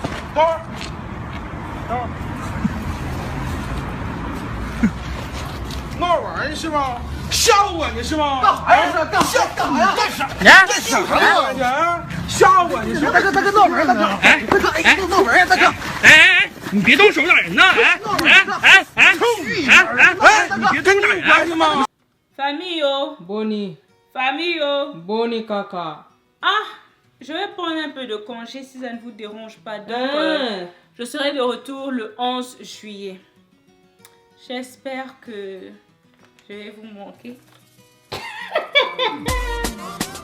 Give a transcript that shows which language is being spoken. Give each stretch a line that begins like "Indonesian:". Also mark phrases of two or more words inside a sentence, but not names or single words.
Chinese: 闹玩意是吧？吓唬我呢是吗？干啥呀？干啥呀？吓我呢是吧？大哥，闹玩大哥！哎，大哥，哎，闹玩呀，大哥！哎，你别动手打人呐！你别动手打人关系吗
French: Famille, oh. Boni. Famille, oh. Boni caca. Ah, je vais prendre un peu de congé si ça ne vous dérange pas. Donc, je serai de retour le 11 juillet. J'espère que je vais vous manquer.